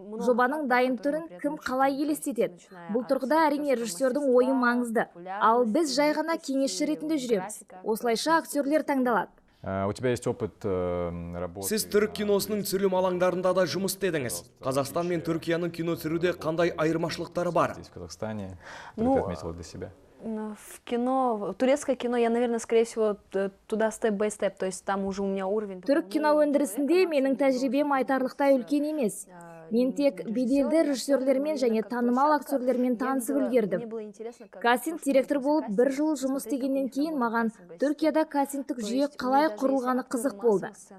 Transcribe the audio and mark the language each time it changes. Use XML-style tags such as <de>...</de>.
<kk>Жобаның дайын түрін кім қалай елестетеді? Бұл тұрғыда әрине режиссердің ойы маңызды. Ал біз жай ғана кеңесші ретінде жүреміз. Осылайша актерлер таңдалады.</kk> <ru>У тебя есть опыт работы.</ru> <kk>Сіз түрік киносының түсірілім алаңдарында да жұмыс істедіңіз. Қазақстан мен Түркияның кино түсіруде қандай айырмашылықтары бар?</kk> <ru>В Казахстане, ты отметила для себя. В кино, турецкое кино, я, наверное, скорее всего, туда степ-бай-степ, то есть там уже у меня уровень.</ru> <kk>Түрік кино өндірісінде менің тәжірибем айтарлықтай үлкен емес. Мен тек беделді режиссерлермен және танымал актерлермен танысып үлгердім. Кастинг директор болып 1 жыл жұмыс істегеннен кейін маған Түркияда кастингтік жүйе қалай құрылғаны қызық болды.</kk>